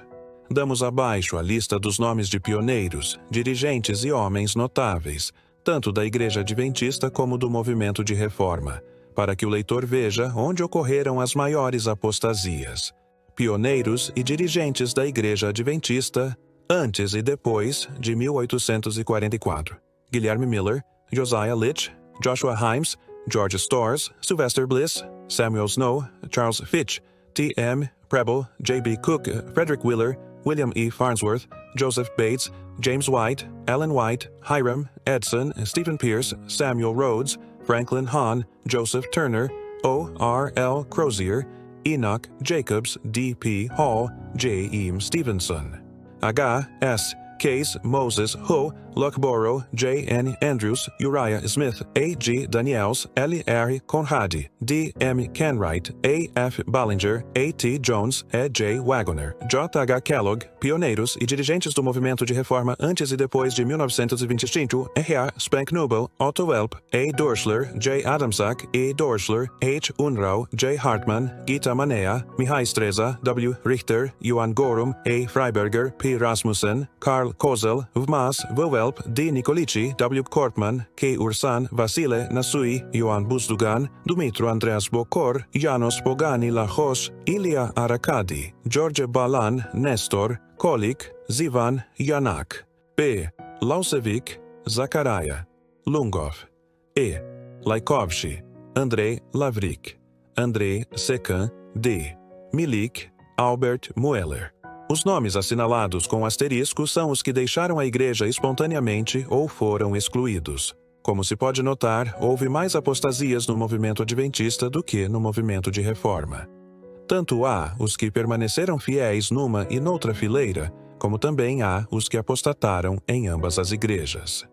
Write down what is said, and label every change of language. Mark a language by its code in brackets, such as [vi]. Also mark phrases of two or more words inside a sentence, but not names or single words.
[pt] Damos abaixo a lista dos nomes de pioneiros, dirigentes e homens notáveis, tanto da Igreja Adventista como do movimento de reforma, para que o leitor veja onde ocorreram as maiores apostasias. Pioneiros e dirigentes da Igreja Adventista antes e depois de 1844. Guilherme Miller, Josiah Litch, Joshua Himes, George Storrs, Sylvester Bliss, Samuel Snow, Charles Fitch, T.M. Preble, J.B. Cook, Frederick Wheeler, William E. Farnsworth, Joseph Bates, James White, Ellen White, Hiram, Edson, Stephen Pierce, Samuel Rhodes, Franklin Hahn, Joseph Turner, O. R. L. Crozier, Enoch Jacobs, D.P. Hall, J. E. Stevenson. H. S. Case, Moses, Ho, Loughborough, J. N. Andrews, Uriah Smith, A. G. Daniels, L. R. Conradi, D. M. Kenwright, A. F. Ballinger, A. T. Jones, E. J. Wagoner, J. H. Kellogg, pioneiros e dirigentes do movimento de reforma antes e depois de 1925, R. A. Spank Nubel, Otto Welp, A. Dorschler, J. Adamczak, E. Dorschler, H. Unrau, J. Hartmann, Gita Manea, Mihai Streza, W. Richter, Johan Gorum, A. Freiberger, P. Rasmussen, Karl Kozel, Vmas, Vowelp, D. Nicolici, W. Kortman, K. Ursan, Vasile Nasui, Ioan Buzdugan, Dumitru Andreas Bokor, Janos Pogani Lachos, Ilia Arakadi, George Balan, Nestor, Kolik, Zivan Yanak. P. Lausevic, Zachariah, Lungov. E. Laikovshi, Andrei Lavrik, Andrei Sekan, D. Milik, Albert Mueller. Os nomes assinalados com asterisco são os que deixaram a igreja espontaneamente ou foram excluídos. Como se pode notar, houve mais apostasias no movimento adventista do que no movimento de reforma. Tanto há os que permaneceram fiéis numa e noutra fileira, como também há os que apostataram em ambas as igrejas.